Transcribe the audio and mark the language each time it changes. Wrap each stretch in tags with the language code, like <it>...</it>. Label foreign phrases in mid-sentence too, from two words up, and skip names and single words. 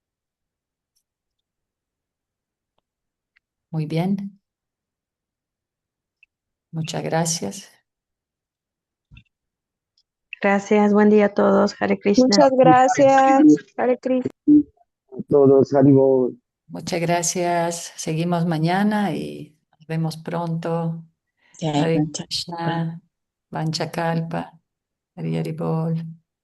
<es>Muy bien, muchas gracias. Gracias, buen día a todos. Hare Krishna. Muchas gracias, Hare Krishna. Todos, ánimo. Muchas gracias. Seguimos mañana y nos vemos pronto. Jai Hare Pancha.</es> <sa>Krishna, Vancha Kalpa, Hare Hare Bol.</sa>